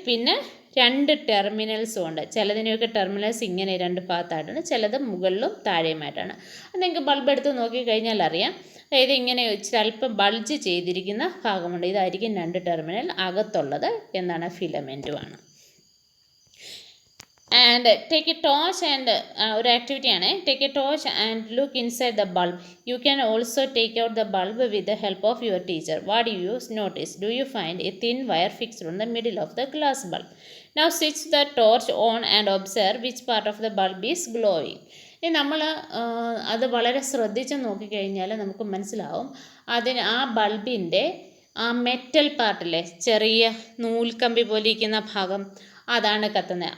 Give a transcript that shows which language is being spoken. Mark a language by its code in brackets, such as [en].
[ml] പിന്നെ 2 ടെർമിനൽസും ഉണ്ട്. ചിലതിനെയൊക്കെ ടെർമിനൽസ് ഇങ്ങനെ 2 ഭാഗത്തായിട്ടാണ്, ചിലത് മുകളിലും താഴെയുമായിട്ടാണ്. അത് നിങ്ങൾക്ക് ബൾബ് എടുത്ത് നോക്കിക്കഴിഞ്ഞാൽ അറിയാം. അതായത് ഇങ്ങനെ ചിലപ്പോൾ ബൾജ് ചെയ്തിരിക്കുന്ന ഭാഗമുണ്ട്, ഇതായിരിക്കും 2 ടെർമിനൽ. അകത്തുള്ളത് എന്താണ്? ഫിലമെൻറ്റുമാണ്. [en] And take a torch and [ml] ഒരു ആക്ടിവിറ്റിയാണ്. [en] Take a torch and look inside the bulb. You can also take out the bulb with the help of your teacher. What do you notice? Do you find a thin wire fixed on the middle of the glass bulb? Now switch the torch on and observe which part of the bulb is glowing. [ml] ഇനി നമ്മൾ അത് വളരെ ശ്രദ്ധിച്ച് നോക്കിക്കഴിഞ്ഞാൽ നമുക്ക് മനസ്സിലാവും, ആ ബൾബിൻ്റെ ആ മെറ്റൽ പാർട്ടിലെ ചെറിയ നൂൽക്കമ്പി പോലെ ഇരിക്കുന്ന ഭാഗം അതാണ് കത്തുന്നത്.